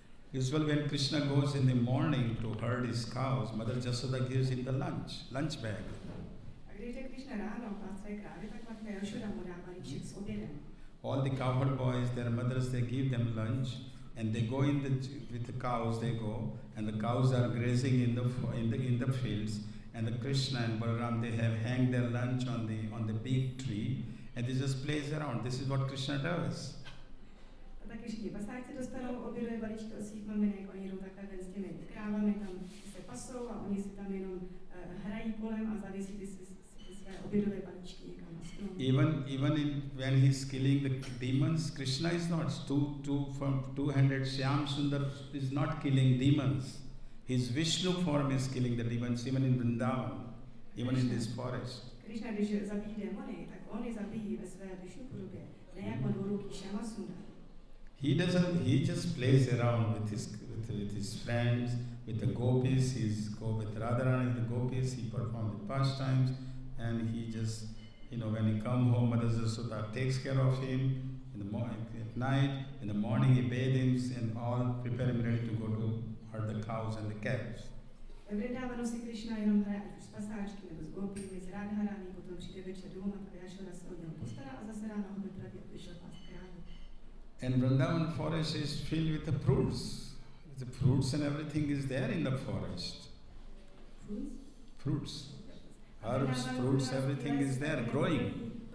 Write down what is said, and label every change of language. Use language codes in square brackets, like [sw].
[en] Usually when Krishna goes in the morning to herd his cows, Mother Jasoda gives him the lunch bag. [cs] A když jde Krishna ráno pát své krávy, tak matka Jašoda mu dá balíček s obědem. [en] All the cowherd boys, their mothers, they give them lunch, and they go with the cows. They go, and the cows are grazing in the fields. And the Krishna and Balaram, they have hanged their lunch on the big tree, and they just plays around. This is what Krishna does. [cs] A taky všichni pasáci dostanou obědové balíčky od svých maminek, oni jdou takhle ven s těmi krávami, tam se pasou a oni si tam jenom hrají kolem a zavěsí ty své obědové balíčky někam na strom. [en] Even when he's killing the demons, Krishna is not. From 200 Shyam Sundar is not killing demons. His Vishnu form is killing the demons, even in Vrindavan, even in this forest. [cs] Krishna, když zabíjí démony, tak on je zabíjí ve své Vishnu podobě, ne jako dvouruký Shyama Sundar. [en] He just plays around with his friends, with the gopis. With Radharani, the gopis, he performs the pastimes, and he just, when he comes home, Mother Jasoda takes care of him in the morning, at night, in the morning he bathes him and all prepare him ready to go to herd the cows and the calves. [cs] Ve Vrindávanu si Krishna jenom hraje ať už s pasáčky nebo s gopími, s Radharani, potom přijde večer domů, matka Jašoda se o něho postará a zase ráno ho vypraví, aby šel pást krávy. [en] And Vrindavan forest is filled with the fruits. The fruits and everything is there in the forest. Fruits. Herbs, fruits, everything is there growing.